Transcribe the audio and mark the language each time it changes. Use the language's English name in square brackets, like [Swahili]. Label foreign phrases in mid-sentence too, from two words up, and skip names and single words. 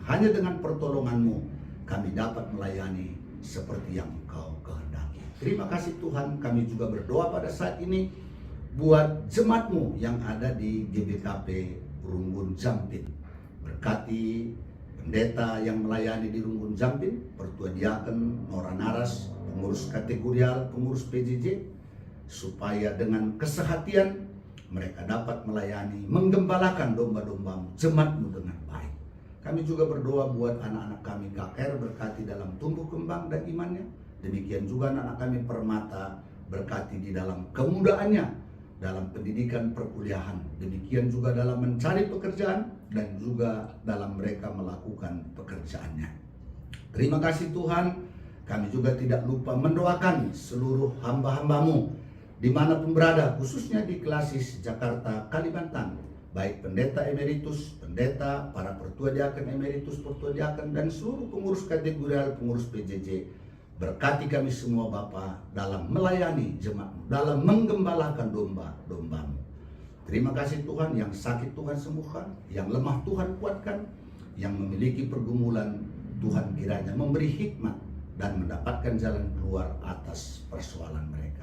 [Indonesian] Hanya dengan pertolongan-Mu kami dapat melayani seperti yang Engkau kehendaki. Terima kasih Tuhan. Kami juga berdoa pada saat ini buat jemaat-Mu yang ada di GBKP Runggun Jampit. Berkati pendeta yang melayani di Runggun Jampit, Pertua Diaken, Nora Naras, pengurus kategorial, pengurus PJJ, supaya dengan kesehatian mereka dapat melayani, menggembalakan domba-domba-Mu, jemaat-Mu dengan baik. Kami juga berdoa buat anak-anak kami KKR, berkati dalam tumbuh kembang dan imannya. Demikian juga anak-anak kami Permata, berkati di dalam kemudaannya, dalam pendidikan perkuliahan. Demikian juga dalam mencari pekerjaan dan juga dalam mereka melakukan pekerjaannya. Terima kasih Tuhan. Kami juga tidak lupa mendoakan seluruh hamba-hamba-Mu dimanapun berada, khususnya di Klasis Jakarta, Kalimantan, baik pendeta emeritus, pendeta, para pertua diaken emeritus, pertua diaken, dan seluruh pengurus kategorial, pengurus PJJ. Berkati kami semua Bapa dalam melayani jemaat-Mu, dalam menggembalakan domba-domba-Mu. Terima kasih Tuhan, yang sakit Tuhan sembuhkan, yang lemah Tuhan kuatkan, yang memiliki pergumulan Tuhan kiranya memberi hikmat dan mendapatkan jalan keluar atas persoalan mereka.